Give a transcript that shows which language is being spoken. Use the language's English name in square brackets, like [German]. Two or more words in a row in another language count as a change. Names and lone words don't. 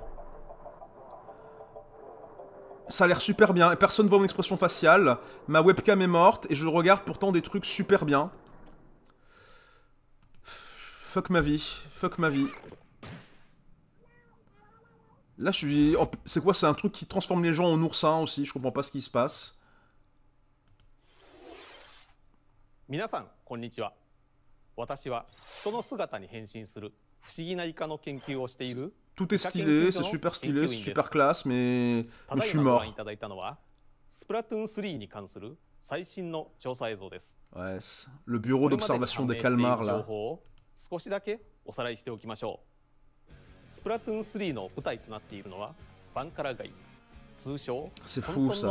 [French] Ça a l'air super bien, et personne ne voit mon expression faciale. Ma webcam est morte, et je regarde pourtant des trucs super bien. Fuck ma vie, fuck ma vie. Là, je suis... Oh, c'est quoi? C'est un truc qui transforme les gens en oursins aussi. Je comprends pas ce qui se passe. [Japanese] 皆さん、こんにちは. 私は人の姿に変身する不思議なイカの研究をしている. [French] Tout est stylé, c'est super classe, mais je suis mort. Ouais, le bureau d'observation des calmars, là. C'est fou, ça.